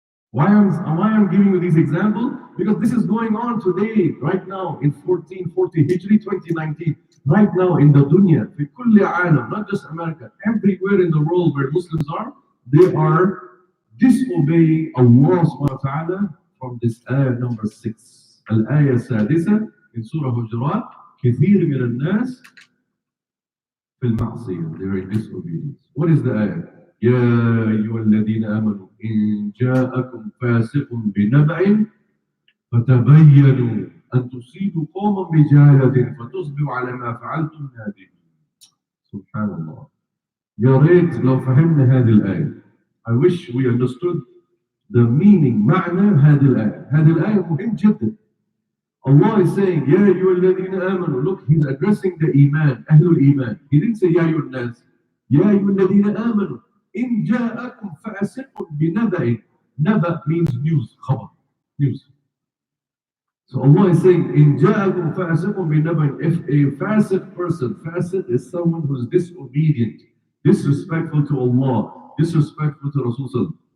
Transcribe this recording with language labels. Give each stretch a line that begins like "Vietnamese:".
English: Why I'm giving you these examples? Because this is going on today, right now, in 1440 Hijri 2019. Right now in the dunya,
Arabic: في كل عالم,
English: not just America, everywhere in the world where Muslims are, they are disobey Allah subhanahu wa ta'ala from this ayah number 6. Al-ayah السادسة in Surah Hujurat.
Arabic: كثير من الناس في المعصية.
English: They are in disobedience. What is the ayah?
Arabic: يا أيها الذين آمنوا إن جاءكم فاسق بنبأ فتبينوا أن تصيبوا قوما بجهالة فتصبحوا على ما فعلتم نادمين. سبحان الله. يا ريت لو فهمنا هذه الآية.
English: I wish we understood the meaning,
Arabic: معنى هذه الآية. هذه الآية مهم جدا.
English: Allah is saying,
Arabic: يا أيها الذين آمنوا.
English: Look, he's addressing the Iman, أهل الإيمان. He didn't say
Arabic: يا أيها الناس. يا أيها الذين آمنوا إن جاءكم فاسق بنبأ.
English: نبأ means news, خبر, news. So Allah is saying,
Arabic: إن جاءكم فاسق بنبأ.
English: If a fasiq person, fasiq is someone who is disobedient, disrespectful to Allah, disrespectful to Rasul.